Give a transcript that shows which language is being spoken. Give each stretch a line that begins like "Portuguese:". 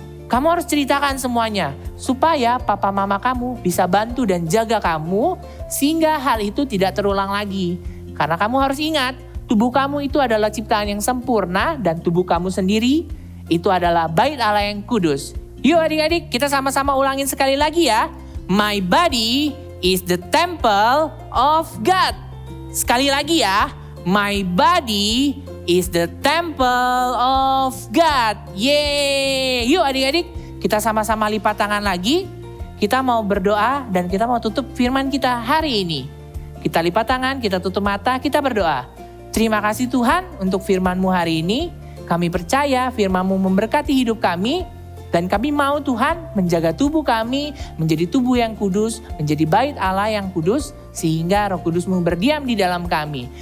Indonesian: Kamu harus ceritakan semuanya supaya papa mama kamu bisa bantu dan jaga kamu sehingga hal itu tidak terulang lagi. Karena kamu harus ingat, tubuh kamu itu adalah ciptaan yang sempurna dan tubuh kamu sendiri itu adalah bait Allah yang kudus. Yuk adik-adik, kita sama-sama ulangin sekali lagi ya.
English: My body is the temple of God.
Indonesian: Sekali lagi ya.
English: My body is the temple of God.
Indonesian: Yeay. Yuk adik-adik, kita sama-sama lipat tangan lagi. Kita mau berdoa dan kita mau tutup firman kita hari ini. Kita lipat tangan, kita tutup mata, kita berdoa. Terima kasih Tuhan untuk firman-Mu hari ini. Kami percaya firman-Mu memberkati hidup kami. Dan kami mau Tuhan menjaga tubuh kami menjadi tubuh yang kudus, menjadi bait Allah yang kudus, sehingga Roh Kudus-Mu berdiam di dalam kami.